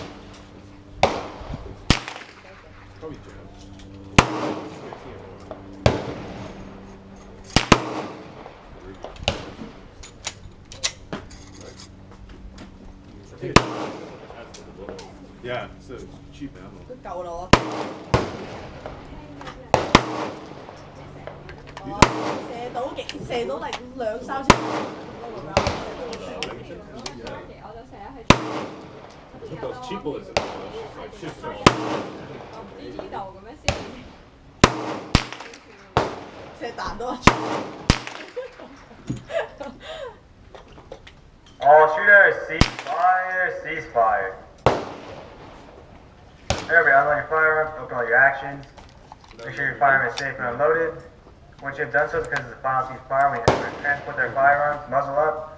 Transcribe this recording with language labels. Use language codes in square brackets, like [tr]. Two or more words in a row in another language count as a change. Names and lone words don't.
[en] Probably jam. Yeah, so it's cheap ammo. [yue] 都夠啦我。射到嚟2-3千。我就成日去。 [en] Put those cheap bullets in there, it's like shit so. [yue] 呢度咁樣先。射彈多。 [en] All shooters, ceasefire. Everybody, unload your firearms, open all your actions. Make sure your firearm is safe and unloaded. Once you have done so, because it's a final ceasefire, we transport their firearms, muzzle up.